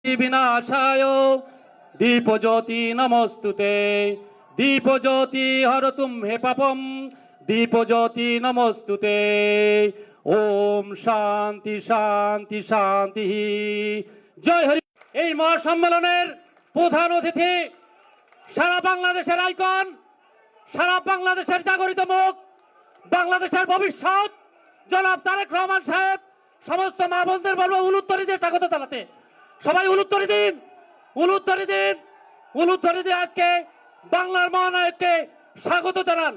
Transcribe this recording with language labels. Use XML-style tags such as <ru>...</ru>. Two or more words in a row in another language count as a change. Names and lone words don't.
<sa>विनाशाय दीपज्योति नमोस्तुते दीपज्योति हरतुम हे पापम दीपज्योति नमोस्तुते ओम शांति शांति शांति जय हरि।</sa> <bn>এই মহাসম্মেলনের প্রধান অতিথি সারা বাংলাদেশের আইকন, সারা বাংলাদেশের জাগরিত মুখ, বাংলাদেশের ভবিষ্যৎ জনাব তারেক রহমান সাহেব। সমস্ত মা বোনদের বলবো উলুধ্বনি দিয়ে স্বাগত জানাতে। সবাই উলুধ্বনি দিন, উলুধ্বনি দিন, উলুধ্বনি দিয়ে আজকে বাংলার মহানায়ককে স্বাগত জানান।</bn>